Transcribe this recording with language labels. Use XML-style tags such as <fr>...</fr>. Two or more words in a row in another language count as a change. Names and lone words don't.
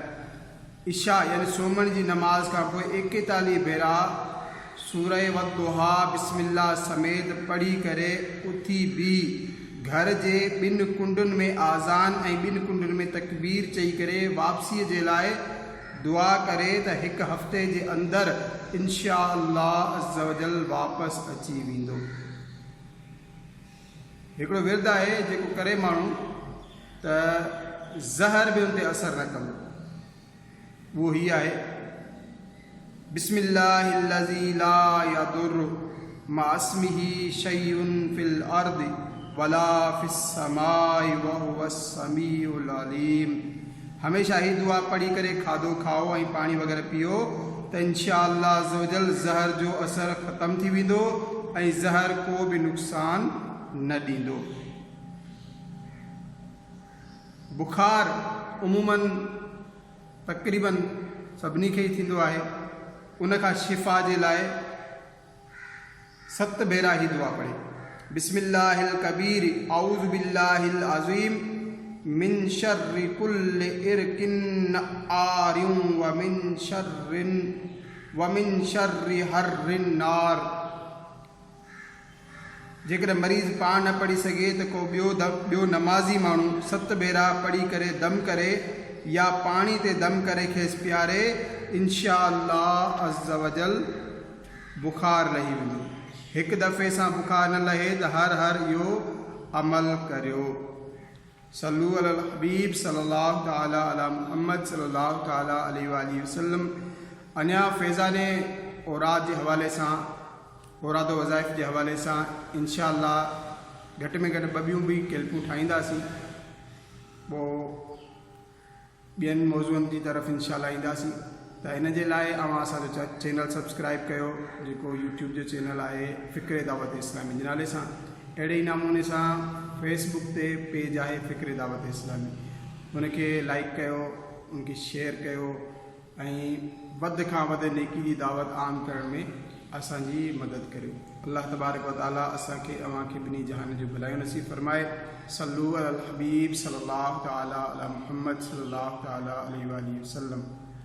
<sd>इशा यानी सुम्हण जी नमाज़ खां पोइ 41 भेरा सूरह वद्दुहा बिस्मिल्लाह समेत पढ़ी करे उथी बि घर जे ॿिनि कुंडुनि में आज़ान ऐं ॿिनि कुंडुनि में तकबीर चई करे वापसीअ जे लाइ दुआ करे त हिकु हफ़्ते जे अंदरि इंशाअल्लाह</sd> <ar>عز وجل</ar> <sd>वापसि अची वेंदो। हिकिड़ो विर्द आहे जेको करे माण्हू त ज़हर बि उन ते असरु न कंदो, उहो हीअ आहे</sd> <ar>بسم الله الذي لا يضر مع اسمه شيء في الأرض ولا في السماء وهو السميع العليم.</ar> <sd>हमेशा ही दुआ पढ़ी करे खाधो खाओ ऐं पाणी वग़ैरह पियो त इंशाअल्लाह</sd> <ar>عز وجل</ar> <sd>ज़हर जो असरु ख़तमु थी वेंदो ऐं ज़हर को बि नुक़सान न ॾींदो। बुखार उमूमन तक़रीबन सभिनी खे ई थींदो आहे, उन खां शिफ़ा जे लाइ 7 भेरा ही दुआ पढ़े</sd> <ar>بسم الله الكبير أعوذ بالله العظيم من شر كل عرق نعار ومن شر حر النار.</ar> <sd>जेकर मरीज़ पाण न पढ़ी सघे त को ॿियो नमाज़ी माण्हू 7 भेरा पढ़ी करे दम करे या पाणी ते दम करे खेसि पियारे, इंशाअल्लाह</sd> <ar>عز وجل</ar> <sd>बुखार लही वेंदो। हिकु दफ़े सां बुखार न लहे त हर इहो अमल करियो।</sd> <ar>صلوا على الحبيب صلى الله تعالى على محمد صلى الله تعالى عليه وآله وسلم.</ar> <sd>अञा फैज़ाने औराद जे हवाले सां औरादो वज़ाइफ़ जे हवाले सां इंशाअल्लाह घटि में घटि 2 ॿियूं बि क्लिपूं ठाहींदासीं, पोइ ॿियनि मौज़ूअनि जी तरफ़ इंशाअल्लाह ईंदासीं। त हिन जे लाइ अवां असांजो चैनल सब्सक्राइब कयो जेको यूट्यूब जो चैनल आहे फ़िक्र दावत इस्लामी जे नाले सां। अहिड़े ई नमूने सां फेसबुक ते पेज आहे फ़िक्र दावत इस्लामी, उनखे लाइक कयो, उनखे शेयर कयो ऐं वधि खां वधि नेकी जी दावत आम करण में असांजी मदद करियो।</sd> <ar>الله تبارك وتعالى</ar> <sd>असांखे अव्हांखे ॿिन्ही जहान जो भलायूं नसीब फरमाए।</sd> <ar>صلوا على الحبيب صلى الله تعالى على محمد صلى الله تعالى عليه وسلم.</ar>